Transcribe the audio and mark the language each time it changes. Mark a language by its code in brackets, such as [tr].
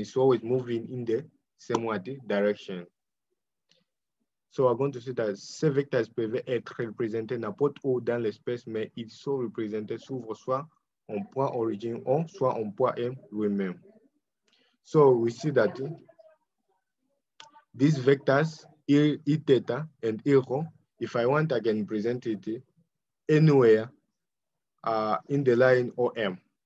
[en] It's always moving in the same direction. So we're going to see that [fr] ces vecteurs peuvent être représentés n'importe où dans l'espace, mais ils sont représentés souvent soit en point origine O, soit en point M lui-même. [en] So we see that these vectors, E theta and E rho, if I want, I can present it anywhere in the line OM.